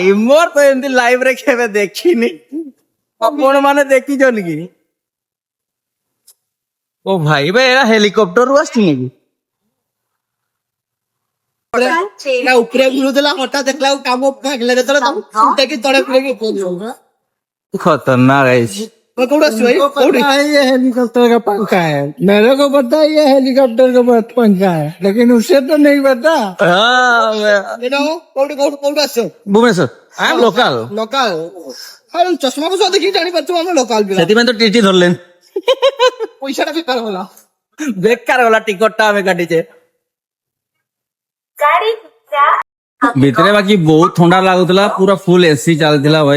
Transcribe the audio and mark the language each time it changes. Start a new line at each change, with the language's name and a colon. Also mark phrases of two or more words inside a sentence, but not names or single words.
Odia: ମୋର ତ ଏମିତି ଲାଇଭ ରେ କେବେ ଦେଖିନି। ଆପଣ ମାନେ ଦେଖିଛନ୍ତି କି? ଓ ଭାଇ ଭାଇ ଏରା ହେଲିକପ୍ଟରରୁ ଆସିଛି ନାକି? ଉପରେ ବୁଲୁଥିଲା ହଠାତ୍ ଦେଖିଲା କାମ ଭାଗିଲା ଯେତେବେଳେ ତଳେ
Hindi: खतरनाक है।
Marathi: कोण असतो
Hindi: ये हेलीकॉप्टर का पंखा है, मेरे को पता है ये हेलीकॉप्टर का पंखा है, लेकिन उसे तो नहीं पता।
Odia: କୋଉଠୁ ଆସିଛ?
English: Bhubaneswar I am local.
Odia: ଲୋକାଲ ଚଷମା ଫଷମା ଦେଖିକି ଜାଣିପାରୁଛୁ ଆମେ ଲୋକାଲ ପିଲା। ସେଥିପାଇଁ ତ ଟିଟି ଧରଲେନି। ପଇସାଟା ବେକାର ଗଲା। ବେକାର ଗଲା ଟିକଟଟା ଆମେ କାଟିଛେ। ଭିତରେ ବାକି ବହୁତ ଥଣ୍ଡା ଲାଗୁଥିଲା, ପୁରା
English: full AC
Odia: ଚାଲିଥିଲା ଭାଇ।